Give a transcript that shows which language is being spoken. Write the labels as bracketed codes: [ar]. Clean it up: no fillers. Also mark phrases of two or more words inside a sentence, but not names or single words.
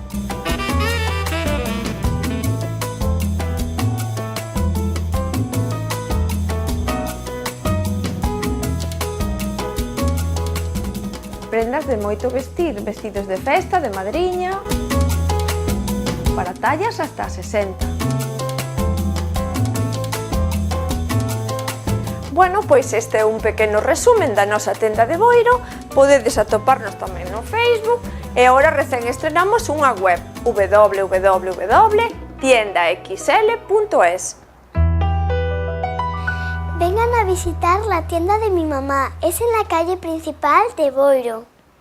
[gl] Prendas de moito vestir, vestidos de festa, de madriña, para tallas hasta 60. Bueno, pois este é un pequeno resumen da nosa tenda de Boiro. Podedes atoparnos tamén no Facebook e agora recén estrenamos unha web www.tiendaxl.es. [es] Vengan a visitar la tienda de mi mamá. Es en la calle principal de Boiro.